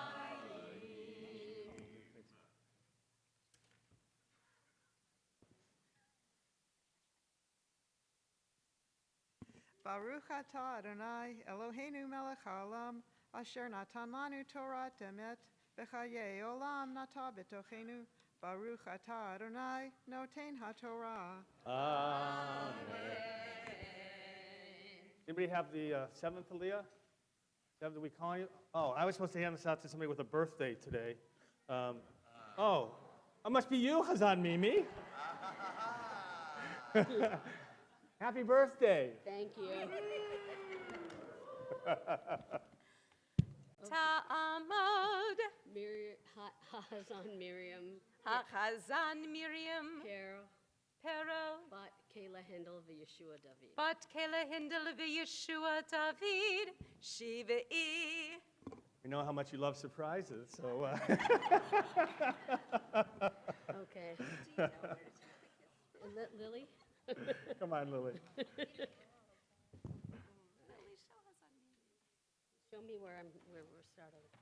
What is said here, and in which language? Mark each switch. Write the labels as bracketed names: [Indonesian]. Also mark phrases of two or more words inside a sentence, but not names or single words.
[Hebrew] ברוך אתה אדוני אלוהינו מלך העולם, אשר נתן לנו תורת אמת, בחיי עולם נטע בתוכנו. ברוך אתה אדוני נותן התורה. Amen. [English] Anybody have the seventh Aliyah? Is that what we call you? Oh, I was supposed to hand this out to somebody with a birthday today. It must be you, Hazan Mimi. Happy birthday. Thank you. Ta'amod. Hazan Miriam. Hachazan Miriam. Carol. Pero. Bat Kayla Hindel v'Yeshua David. Bat Kayla Hindel v'Yeshua David. Shiva'i. We know how much you love surprises, so. Okay. Lily? Come on, Lily. Show me where we're starting.